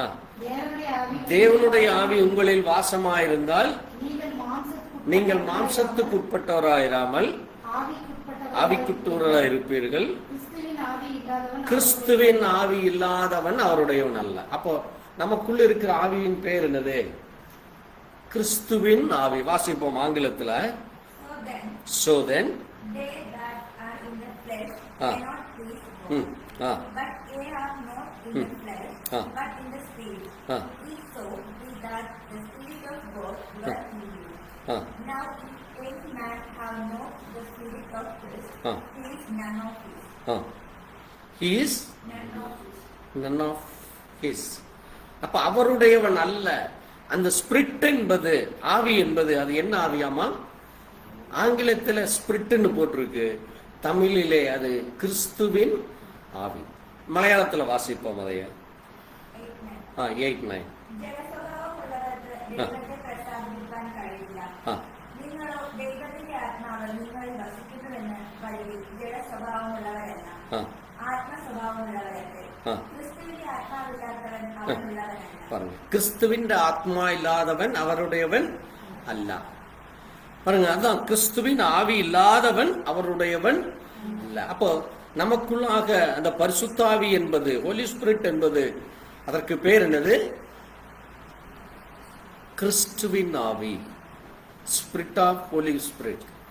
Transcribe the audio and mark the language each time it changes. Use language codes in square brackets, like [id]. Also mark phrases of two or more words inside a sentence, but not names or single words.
[ta] தேவனுடைய ஆவி உங்களில் வாசமாயிருந்தால் நீங்கள் மாம்சத்துக்குட்பட்டவராயிராமல் ஆவிக்குட்பட்டவராய் இருப்பீர்கள். கிறிஸ்துவின் ஆவி இல்லாதவன் அவருடையவன் அல்ல. அப்போ நமக்குள்ள இருக்கிற ஆவியின் பேர் என்னது? கிறிஸ்துவின் ஆவி. வாசிப்போம் ஆங்கிலத்துல. [en] So then they that are in the flesh Ah. cannot please God. But they are not in the flesh, but in the spirit. If so, be that the spirit of God dwell in you. Now, if any man have not the spirit of Christ, he is none of his. He is None of his. none of his. [ta] அப்ப அவருடையவன் அல்ல. அந்த ஸ்பிரிட் என்பது, ஆவி என்பது, அது என்ன ஆவியாமா? ஆங்கிலத்தில் ஸ்பிரிட்னு போட்டிருக்கு, தமிழிலே அது கிறிஸ்துவின் ஆவி. மலையாளத்தில் வாசிப்போம் அதைய. 8-9. [ml] ജലസ്വഭാവമുള്ളവർ ദൈവത്തെ പ്രസാദിപ്പിക്കാൻ കഴിയില്ല. നിങ്ങളോ ദൈവത്തിന്റെ ആത്മാവ് നിങ്ങളിൽ വസിക്കുന്നുവെന്ന് കരുതി ജഡസ്വഭാവമുള്ളവരല്ല, ആത്മസ്വഭാവമുള്ളവരല്ലേ. ക്രിസ്തുവിന്റെ ആത്മാവില്ലാത്തവൻ അവനുള്ളവനല്ല. ക്രിസ്തുവിന്റെ ആത്മാവില്ലാதவൻ [ta] அவருடையவன் அல்ல. பாருங்க, அதான் கிறிஸ்துவின் ஆவி இல்லாதவன் அவருடையவன் அல்ல. அப்போ நமக்குள்ளாக அந்த பரிசுத்தாவி என்பது, [en] Holy Spirit [ta] என்பது, அதற்கு பேர் என்னது? கிறிஸ்துவின் ஆவி, [en] Spirit of Holy Spirit.